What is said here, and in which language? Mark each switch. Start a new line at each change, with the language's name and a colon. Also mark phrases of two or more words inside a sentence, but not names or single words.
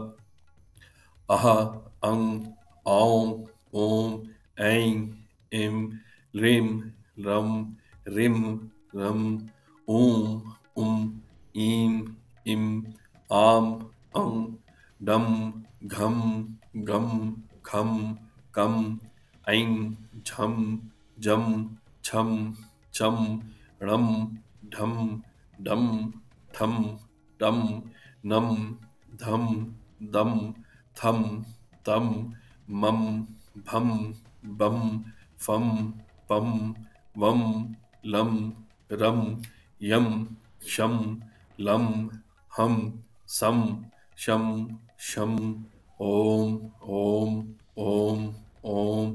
Sanskrit: अह अं औं ॐ ऐं ऐं ह्रीं रं ह्रीं रं ऊं उं ईं इं आं अं डं घं गं खं कं ऐं झं जं छं चं णं ढं डं ठं टं नं धं दं थं तं मं भं बं फं पं वं लं रं यं शं लं हं सं शं शं ॐ ॐ ॐ ॐ